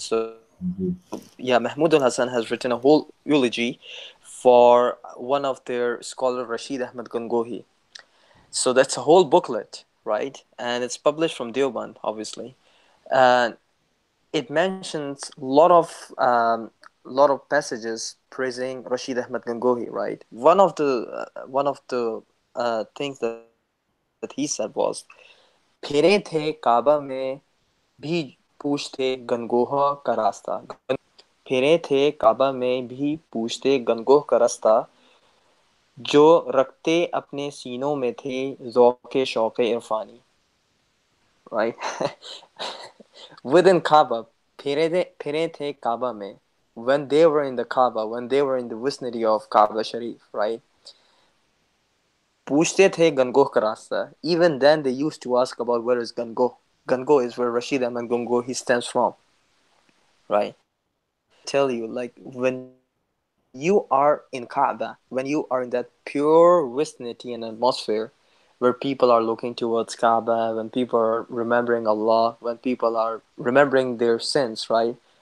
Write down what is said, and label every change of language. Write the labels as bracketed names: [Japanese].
[English] So yeah, Mahmud al-Hasan has written a whole eulogy for one of their scholars, Rashid Ahmad Gangohi. So that's a whole booklet, right? And it's published from Deoband, obviously. And it mentions a lot of passages praising Rashid Ahmad Gangohi, right? One of the things that he said was, [Hindi] "फिरे थे काबा में भी पूछते गनगोह का रास्ता, फिरे थे काबा में भी पूछते गनगोह का रास्ता, जो रखते अपने सीनों में थे ज़ौक़े शौक़े इरफानी." [English] Right? Within Kaaba, [Hindi] फिरे थे Kaaba में, [English] when they were in the Kaaba, when they were in the vicinity of Kaaba Sharif, right? [Hindi] पूछते थे गनगोह का रास्ता. [English] Even then, they used to ask about where is Gangoh. Gangoh is where Rashid Ahmad Gangohi stems from, right? Tell you, like, when you are in Kaaba, when you are in that pure vicinity and atmosphere where people are looking towards Kaaba, when people are remembering Allah, when people are remembering their sins, right?